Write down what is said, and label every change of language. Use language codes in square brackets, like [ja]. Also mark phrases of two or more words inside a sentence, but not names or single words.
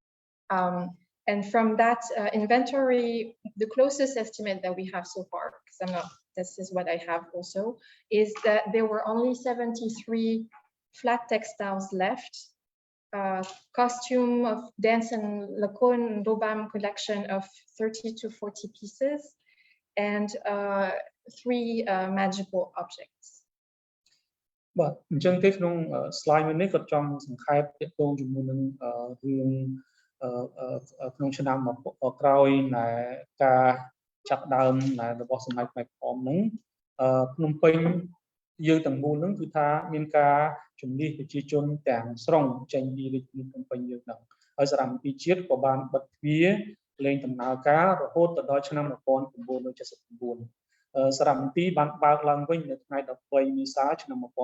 [en] And from that inventory, the closest estimate that we have so far, because this is what I have also, is that there were only 73 flat textiles left, costume of dance and lakon dobam collection of 30 to 40 pieces, and 3 magical objects. [km] បាទអញ្ចឹងទេក្នុង slide មួយនេះក៏ចង់សង្ខេបទាក់ទងជាមួយនឹងរឿងក្នុងឆ្នាំក្រោយដែលការចាប់ដើមរបស់សម័យ ខ្មែរក្រហមហ្នឹងភ្នំពេញយើងទាំងមូលហ្នឹងគឺថាមានការជំនះប្រជាជនទាំងស្រុងចេញពីរាជធានីភ្នំពេញយើងហ្នឹងហើយសារមន្ទីរជាតិក៏បានបិទទ្វារលែងដំណើរការរហូតដល់ឆ្នាំ1979សារមន្ទីរបានបើកឡើងវិញនៅថ្ងៃ13មេសាឆ្នាំ